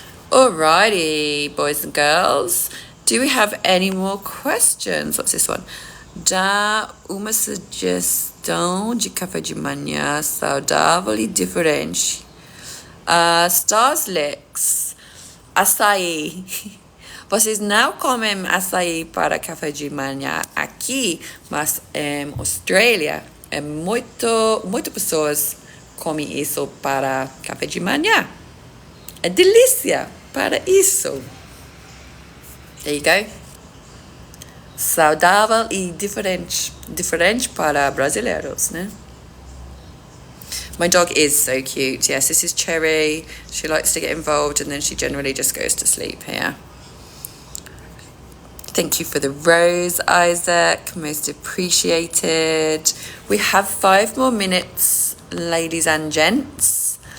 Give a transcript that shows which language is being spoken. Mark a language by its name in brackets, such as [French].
[English] Alrighty, boys and girls. Do we have any more questions? What's this one? [Portuguese] Dá uma sugestão de café de manhã saudável e diferente. Starslicks, açaí. Vocês não comem açaí para café de manhã aqui, mas em Austrália, muitas pessoas comem isso para café de manhã. É delícia para isso. [English] There you go. [Portuguese] Saudável e diferente. Diferente para brasileiros, né? [English] My dog is so cute. Yes, this is Cherry. She likes to get involved and then she generally just goes to sleep here. Thank you for the rose, Isaac. Most appreciated. We have 5 more minutes, ladies and gents.